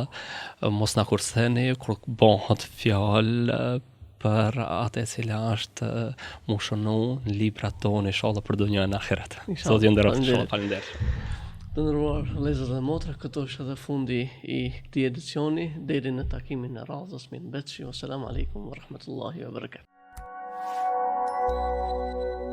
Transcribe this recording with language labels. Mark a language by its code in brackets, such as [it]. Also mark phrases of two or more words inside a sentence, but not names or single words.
[sq] Mos na kurseni kur bëhet fjalë për atë e cila është mu shënu në librat tonë inshallah për dunjën e ahiret. Zoti ju nderoft, inshallah. Faleminderit. Të nderuar vëllezër dhe motra, këto është edhe fundi i këtij edicioni. Deri në takimin e radhës, min betshi. [ar] السلام عليكم ورحمة الله وبركاته.